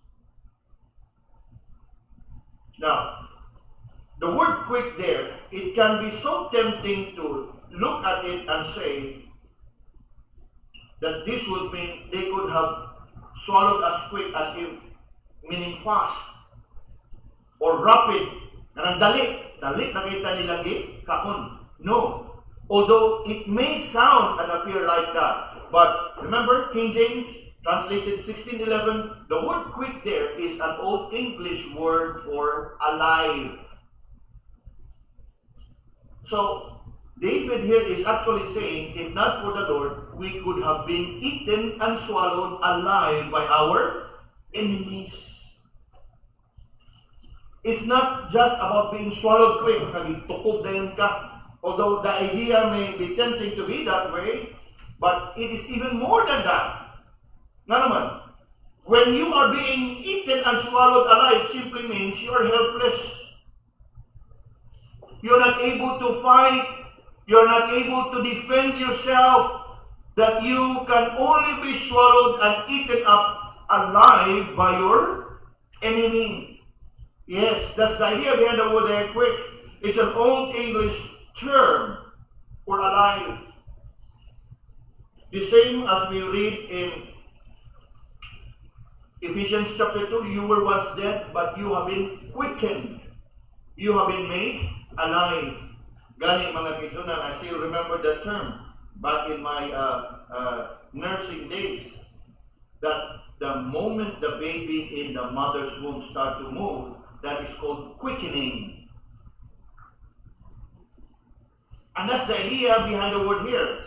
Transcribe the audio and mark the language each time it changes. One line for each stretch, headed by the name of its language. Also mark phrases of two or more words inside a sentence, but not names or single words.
English: Now, the word quick there, it can be so tempting to look at it and say that this would mean they could have swallowed as quick as if, meaning fast or rapid.
Cebuano: Kanang dali nakita nila kaon.
English: No. Although it may sound and appear like that, but remember King James translated 1611, the word quick there is an old English word for alive. So David here is actually saying, if not for the Lord, we could have been eaten and swallowed alive by our enemies. It's not just about being swallowed quick,
Hiligaynon: nagitukob na yun ka.
English: Although the idea may be tempting to be that way, but it is even more than that.
Hiligaynon: Nga naman,
English: when you are being eaten and swallowed alive, simply means you are helpless. You're not able to fight. You're not able to defend yourself. That you can only be swallowed and eaten up alive by your enemy. Yes, that's the idea behind the word there, quick. It's an old English term for alive. The same as we read in Ephesians chapter 2, you were once dead, but you have been quickened. You have been made alive.
Hiligaynon: Gani mga kitsunan,
English: I still remember that term back in my nursing days, that the moment the baby in the mother's womb start to move, that is called quickening. And that's the idea behind the word here.